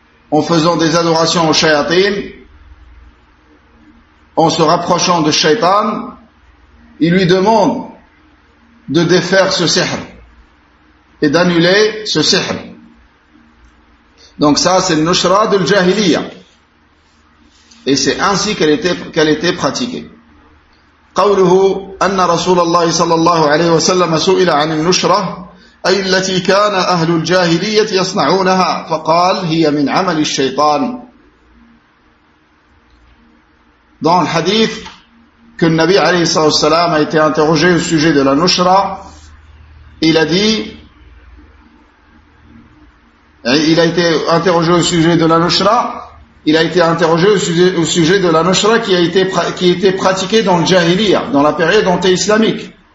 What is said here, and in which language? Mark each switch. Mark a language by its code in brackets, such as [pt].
[fr] En faisant des adorations au shayatin, en se rapprochant de shaitan, ils lui demandent de défaire ce sihr et d'annuler ce sihr. Donc ça, c'est le nushra de l'jahiliya. Et c'est ainsi qu'elle était pratiquée. [ar] قوله أن رسول الله صلى الله عليه وسلم سئل عن النشرة أي التي كان أهل الجاهلية يصنعونها فقال هي من عمل الشيطان. [fr] Dans le hadith que le Nabi alayhi salam a été interrogé au sujet de la nushra, il a dit Il a été interrogé au sujet de la nushra, il a été interrogé au sujet de la nushra qui était pratiquée dans le jahiliya, dans la période anté-islamique.